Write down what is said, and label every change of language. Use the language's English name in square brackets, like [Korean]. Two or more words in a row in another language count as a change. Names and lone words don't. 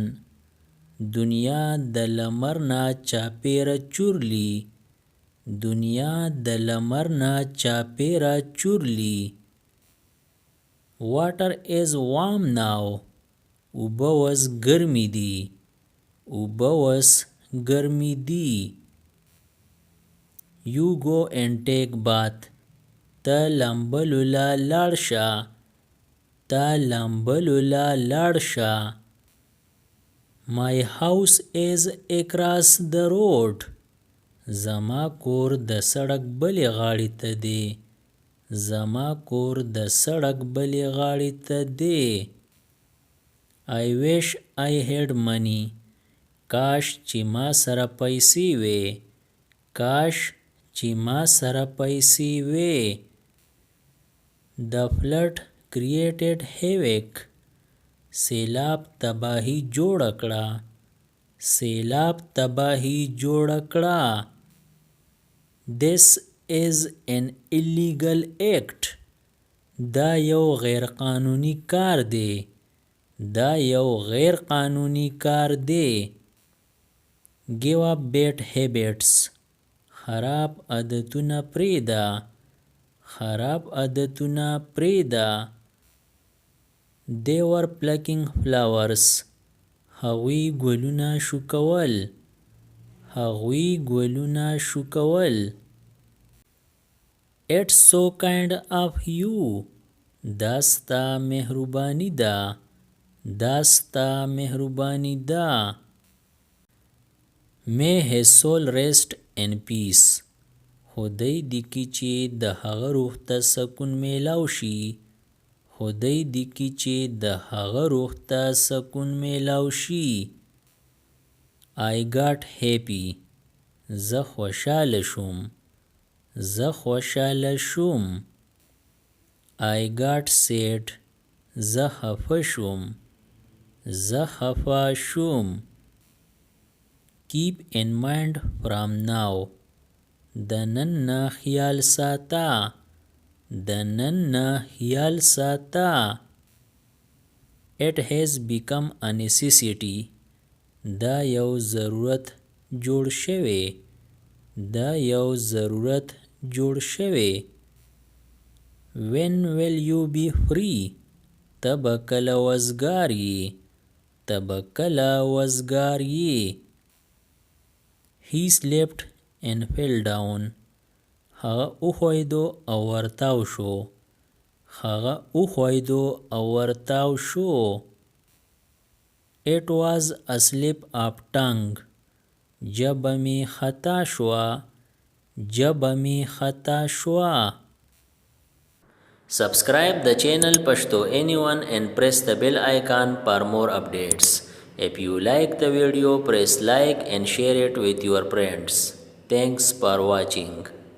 [Pashto] دنیا د لمر نه چاپیره چورلی. دنیا د لمر نه چاپیره چورلی. [English] Water is warm now. [Pashto] اوبه اوس ګرمې دي. اوبه اوس ګرمې دي. [English] You go and take bath. [Pashto] ته لامبلو له لاړ شه. ته لامبلو له لاړ شه. [English] My house is across the road. [Pashto] زما کور د سړک بلې غاړې ته دی. زما کور د سړک بلې غاړې ته دی. [English] I wish I had money. [Pashto] کاش چې ما سره پیسې وې. کاش چې ما سره پیسې وې. [English] The flood created havoc. [Pashto] سیلاب تباهي جوړه کړه. سیلاب تباهي جوړه کړه. [English] This is an illegal act. [Pashto] دا یو غیر قانوني کار دی. دا یو غیر قانوني کار دی. [English] Give up bad habits. [Pashto] خراب عادتونه پرېږده. خراب عادتونه پرېږده. [English] They were plucking flowers. [Pashto] هغوی ګلونه شوکول. هغوی ګلونه شوکول. [English] It's so kind of you. [Pashto] دا ستا مهرباني ده. دا ستا مهرباني ده. [English] May his soul rest in peace. [Pashto] خدای دې کړي چې د هغه روح ته سکون میلاو شي. خدای دې کړي چې د هغه روح ته سکون میلاو شي. [English] I got happy. [Pashto] زه خوشحاله شوم. زه خوشحاله شوم. [English] I got sad. [Pashto] زه خفه شوم. زه خفه شوم. [English] Keep in mind from now. [Pashto] د نن نه خیال ساته. د نن نه خیال ساته. [English] It has become a necessity. [Pashto] دا یو ضرورت جوړ شوی. دا یو ضرورت جوړ شوی. [English] When will you be free? [Pashto] ته به کله وزګار یې. ته به کله وزګار یې. [English] He slept and fell down. [Pashto] هغه وښویدو او ورتاو شو. هغه وښویدو او ورتاو شو. [English] It was a slip of tongue. [Pashto] ژبه مې خطا شوه. ژبه مې خطا شوه. [English] Subscribe the channel Pashto Anyone and press the bell icon for more updates. If you like the video, press like and share it with your friends. Thanks for watching.